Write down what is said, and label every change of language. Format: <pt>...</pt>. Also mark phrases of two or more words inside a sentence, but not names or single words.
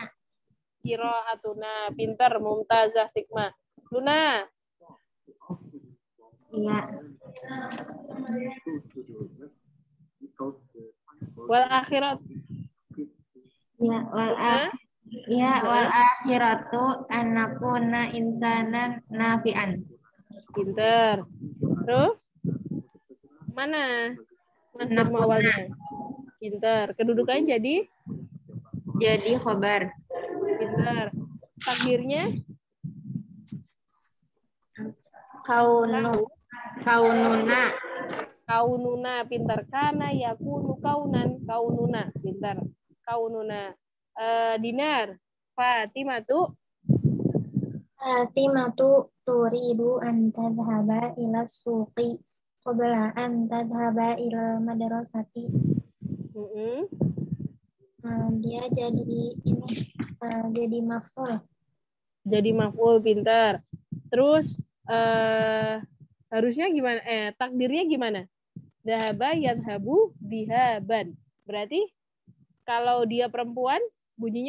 <id>Qira'atuna. Pintar, mumtazah, Sigma. Luna. Iya.</id> <ar>والآخرة. Ya, والآخرة أن نكون إنسانا نافعا.</ar> <id>Pintar. Terus? Mana? Masdarmu awalnya. Pintar. Kedudukannya Jadi khobar. pintar. Takdirnya? Kaununa. Kaununa, pintar.</id> <ar>كان يكون كونا، كوننا, pintar. Kaununa. Dinar. Fatimatu. فاطمة تريد أن تذهب إلى السوق قبل أن تذهب إلى المدرسة.</ar> <id>Dia jadi maf'ul. Jadi maf'ul, pintar. Terus harusnya gimana? Takdirnya gimana?</id> <ar>ذهب يذهب ذهابا.</ar> <id>Berarti kalau dia perempuan bunyinya</id>